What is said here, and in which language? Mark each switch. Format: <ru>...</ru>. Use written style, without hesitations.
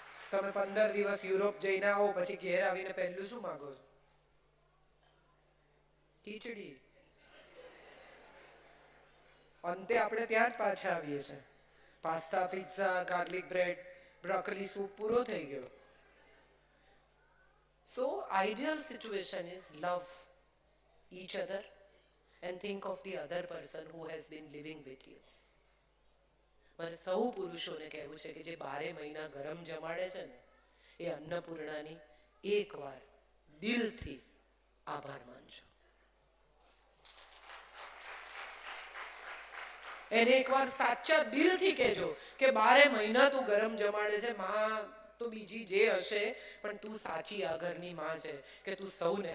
<gu>તમે 15 દિવસ યુરોપ જઈને આવો, પછી ઘેર આવીને પહેલું શું માંગો છો? ખીચડી. અંતે આપણે ત્યાં જ પાછા આવીએ છીએ. Pasta, pizza, garlic bread, broccoli soup પૂરો થઈ ગયો.</gu> <en>So ideal situation is love each other and think of the other person who has been living with you.</en> <gu>મારે સૌ પુરુષોને કહેવું છે કે જે 12 મહિના ગરમ જમાડે છે ને એ અન્નપૂર્ણાની એકવાર દિલથી આભાર માનજો. એને એકવાર સાચા દિલથી કહેજો કે 12 મહિના તું ગરમ જમાડે છે, માં તો બીજી જે હશે પણ તું સાચી આ ઘરની માં છે, કે તું સૌને.</gu>